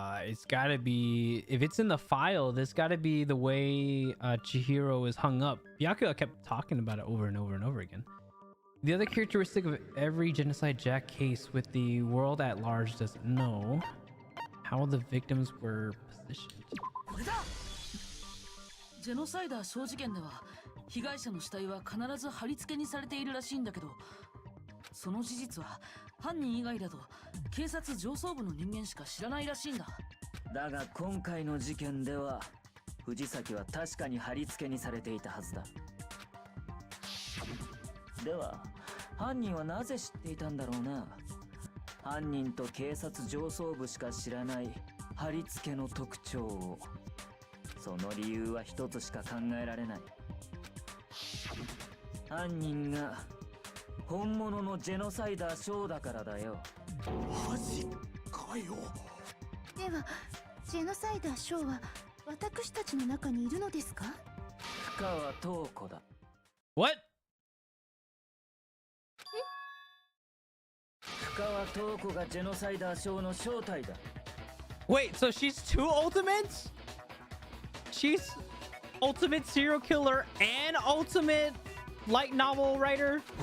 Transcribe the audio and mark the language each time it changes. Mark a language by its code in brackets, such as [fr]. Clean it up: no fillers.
[en] It's gotta be, if it's in the file, this gotta be the way Chihiro is hung up. Byakuya kept talking about it over and over and over again. The other characteristic of every Genocide Jack case with the world at large doesn't know how the victims were positioned. [ja] これだ。ジェノサイダー小事件では被害者の死体は必ず貼り付けにされているらしいんだけど、その事実は犯人以外だと警察上層部の人間しか知らないらしいんだ。だが今回の事件では藤崎は確かに貼り付けにされていたはずだ。では犯人はなぜ知っていたんだろうな。犯人と警察上層部しか知らない貼り付けの特徴を。その理由は一つしか考えられない。犯人が本物のジェノサイダーショーだからだよ。マジかよ。ではジェノサイダーショーは私たちの中にいるのですか？深川塔子だ。 [en] What? [ja] 深川塔子がジェノサイダーショーの正体だ。 [en] Wait, so she's two ultimates? She's ultimate serial killer and ultimate light novel writer?